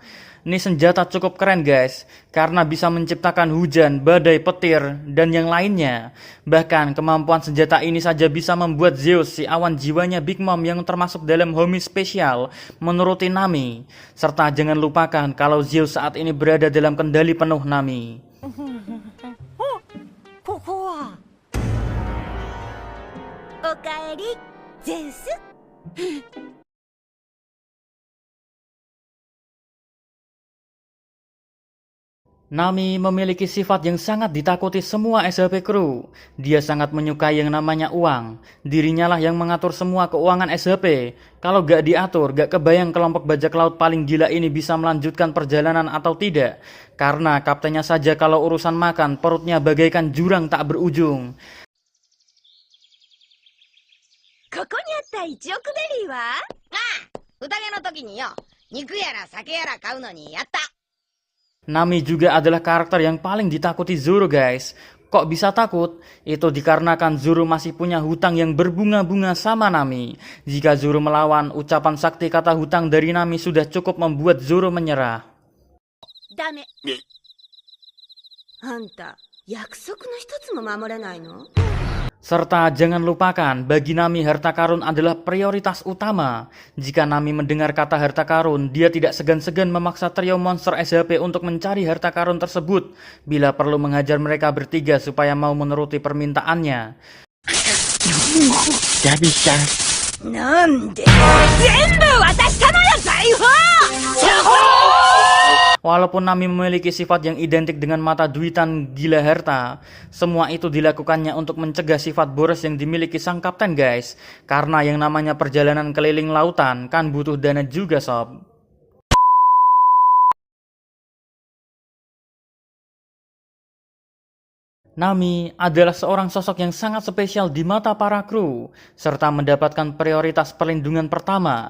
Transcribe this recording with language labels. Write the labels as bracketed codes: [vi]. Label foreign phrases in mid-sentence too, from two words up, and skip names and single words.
[id] Ini senjata cukup keren guys, karena bisa menciptakan hujan, badai, petir, dan yang lainnya. Bahkan kemampuan senjata ini saja bisa membuat Zeus, si awan jiwanya Big Mom yang termasuk dalam homie spesial, menuruti Nami. Serta jangan lupakan kalau Zeus saat ini berada dalam kendali penuh Nami. [ja] ここはおかえりゼウス。 [id] Nami memiliki sifat yang sangat ditakuti semua SHP kru. Dia sangat menyukai yang namanya uang. Dirinya lah yang mengatur semua keuangan SHP. Kalau gak diatur, gak kebayang kelompok bajak laut paling gila ini bisa melanjutkan perjalanan atau tidak. Karena kaptennya saja kalau urusan makan, perutnya bagaikan jurang tak berujung. [ja] ここにあった1億ベリーは？ああ、宴の時によ、肉やら酒やら買うのにやった。 [id] Nami juga adalah karakter yang paling ditakuti Zoro guys. Kok bisa takut? Itu dikarenakan Zoro masih punya hutang yang berbunga-bunga sama Nami. Jika Zoro melawan, ucapan sakti kata hutang dari Nami sudah cukup membuat Zoro menyerah. [ja] ダメ。あんた、約束の一つも守れないの？ [id] Serta jangan lupakan, bagi Nami harta karun adalah prioritas utama. Jika Nami mendengar kata harta karun, dia tidak segan-segan memaksa trio monster SHP untuk mencari harta karun tersebut. Bila perlu mengajar mereka bertiga supaya mau menuruti permintaannya. [ja] ダビさん。なんで？全部渡したのよ、財宝！ [id] Walaupun Nami memiliki sifat yang identik dengan mata duitan gila harta, semua itu dilakukannya untuk mencegah sifat boros yang dimiliki sang kapten guys. Karena yang namanya perjalanan keliling lautan kan butuh dana juga sob. Nami adalah seorang sosok yang sangat spesial di mata para kru, serta mendapatkan prioritas perlindungan pertama.